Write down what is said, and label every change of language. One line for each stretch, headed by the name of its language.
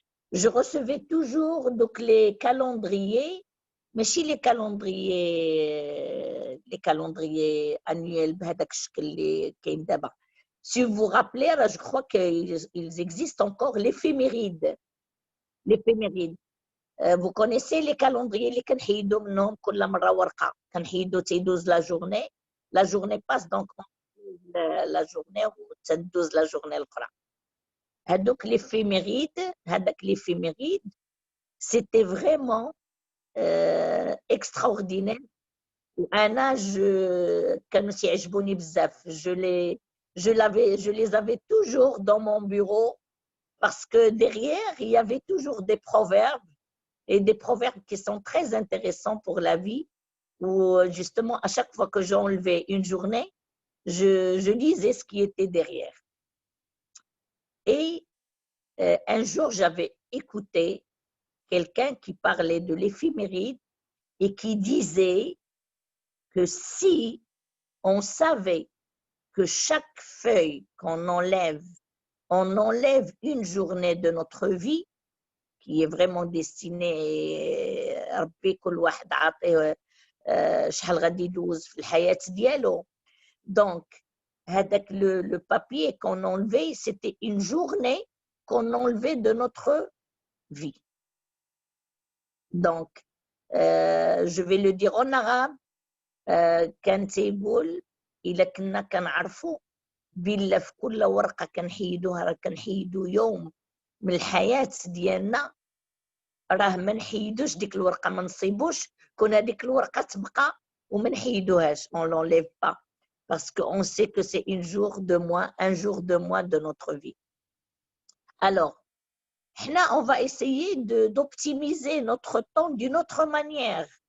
French: Je recevais toujours donc les calendriers, mais si les calendriers annuels
Arabic: بهذاك الشكل اللي كاين دابا.
French: Si vous vous rappelez, je crois qu'ils existent encore l'éphéméride. L'éphéméride. Vous connaissez les calendriers
Arabic: اللي كنحيدوا منهم كل مرة ورقة. كنحيدوا تيدوز
French: la journée passe donc la journée
Arabic: وتدوز
French: la journée
Arabic: الأخرى. هذوك
French: l'éphéméride, c'était vraiment extraordinaire.
Arabic: وأنا كانوا تيعجبوني بزاف.
French: Je les avais toujours dans mon bureau parce que derrière, il y avait toujours des proverbes et des proverbes qui sont très intéressants pour la vie où justement, à chaque fois que j'enlevais une journée, je lisais ce qui était derrière. Et un jour, j'avais écouté quelqu'un qui parlait de l'éphéméride et qui disait que si on savait que chaque feuille qu'on enlève, on enlève une journée de notre vie qui est vraiment destinée
Arabic: ربي كل واحد عاطيه شحال غادي يدوز في الحياة ديالو.
French: Donc, avec le papier qu'on enlevait, c'était une journée qu'on enlevait de notre vie. Donc, je vais le dire en arabe.
Arabic: كان تيقول إلا كنا كنعرفوا بلا في كل ورقة كنحيدوها راه كنحيدو يوم من الحياة ديالنا، راه ما نحيدوش ديك الورقة، ما نصيبوش كون هذيك الورقة تبقى وما نحيدوهاش.
French: On l'enlève pas parce qu'on sait que c'est un jour de moins de notre vie. Alors, on va essayer d'optimiser notre temps d'une autre manière.